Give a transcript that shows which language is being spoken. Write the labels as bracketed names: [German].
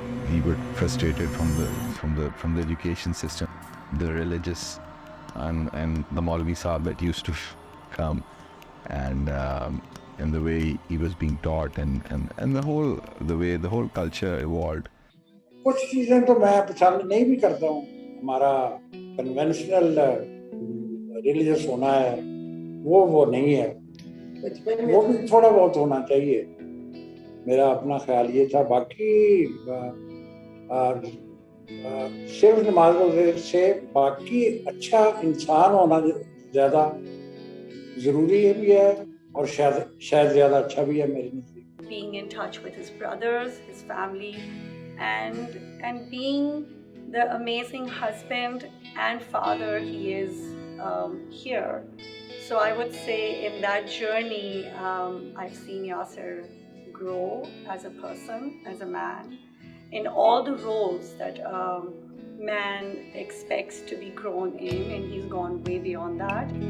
[English] He was frustrated from the education system, the religious, and the Maulvi Sahib that used to come, and the way he was being taught, and the way the whole culture evolved. [Hindi] कुछ चीज़ें तो मैं पसंद नहीं भी करता हूँ. हमारा कन्वेंशनल रिलीजियस होना है, वो नहीं है. वो भी थोड़ा बहुत होना चाहिए. मेरा अपना ख्याल ये था. बाकी सिर्फ नमाज से बाकी अच्छा इंसान होना ज़्यादा ज़रूरी है भी है, और शायद ज़्यादा अच्छा भी है मेरे नज़दीक. [English] Being in touch with his brothers, his family, and being the amazing husband and father he is here. So I would say in that journey, I've seen Yasir grow as a person, as a man, in all the roles that man expects to be grown in, and he's gone way beyond that.